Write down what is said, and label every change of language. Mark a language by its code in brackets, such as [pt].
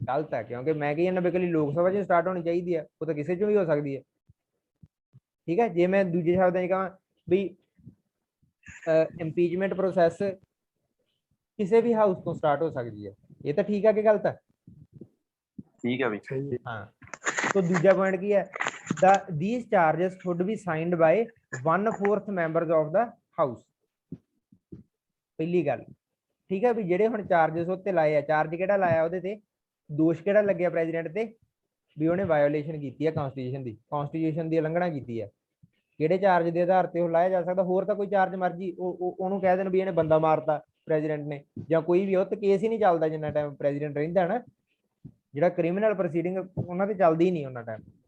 [pa] ਗਲਤ ਹੈ, ਕਿਉਂਕਿ ਮੈਂ ਕਹੀ ਜਾਂਦਾ ਬੇਕਲੀ ਲੋਕ ਸਭਾ 'ਚ ਸਟਾਰਟ ਹੋਣੀ ਚਾਹੀਦੀ ਹੈ, ਉਹ ਤਾਂ ਕਿਸੇ 'ਚੋਂ ਵੀ ਹੋ ਸਕਦੀ ਹੈ, ਠੀਕ ਹੈ। ਜੇ ਮੈਂ ਦੂਜੇ ਸ਼ਬਦਾਂ 'ਚ ਕਹਾਂ ਵੀ ਇੰਪੀਚਮੈਂਟ ਪ੍ਰੋਸੈਸ ਕਿਸੇ ਵੀ ਹਾਊਸ ਤੋਂ ਸਟਾਰਟ ਹੋ ਸਕਦੀ ਹੈ, ਇਹ ਤਾਂ ਠੀਕ ਹੈ ਕਿ ਗਲਤ ਹੈ? ਠੀਕ ਹੈ ਬਈ। ਹਾਂ। ਸੋ ਦੂਜਾ ਪੁਆਇੰਟ ਕੀ ਹੈ, [en] these charges should be signed by 1/4 members of the house। [pa] ਪਹਿਲੀ ਗੱਲ, ਠੀਕ ਹੈ, ਵੀ ਜਿਹੜੇ ਹੁਣ ਚਾਰजेस ਉੱਤੇ ਲਾਏ ਆ, ਚਾਰਜ ਕਿਹੜਾ ਲਾਇਆ ਉਹਦੇ ਤੇ, ਦੋਸ਼ ਕਿਹੜਾ ਲੱਗਿਆ ਪ੍ਰੈਜ਼ੀਡੈਂਟ ਤੇ, ਵੀ ਉਹਨੇ ਵਾਇਓਲੇਸ਼ਨ ਕੀਤੀ ਹੈ ਕਨਸਟੀਟਿਊਸ਼ਨ ਦੀ ਉਲੰਘਣਾ ਕੀਤੀ ਹੈ। ਕਿਹੜੇ ਚਾਰਜ ਦੇ ਆਧਾਰ ਤੇ ਉਹ ਲਾਇਆ ਜਾ ਸਕਦਾ? ਹੋਰ ਤਾਂ ਕੋਈ ਚਾਰਜ ਮਰਜੀ ਉਹਨੂੰ ਕਹਿ ਦੇਣ ਵੀ ਇਹਨੇ ਬੰਦਾ ਮਾਰਤਾ ਪ੍ਰੈਜ਼ੀਡੈਂਟ ਨੇ, ਜਾਂ ਕੋਈ ਵੀ, ਉਹ ਤੇ ਕੇਸ ਹੀ ਨਹੀਂ ਚੱਲਦਾ ਜਿੰਨਾ ਟਾਈਮ ਪ੍ਰੈਜ਼ੀਡੈਂਟ ਰਹਿੰਦਾ ਨਾ, ਜਿਹੜਾ ਕ੍ਰਿਮੀਨਲ ਪ੍ਰੋਸੀਡਿੰਗ ਉਹਨਾਂ ਤੇ ਚੱਲਦੀ ਹੀ ਨਹੀਂ ਉਹਨਾਂ ਟਾਈਮ।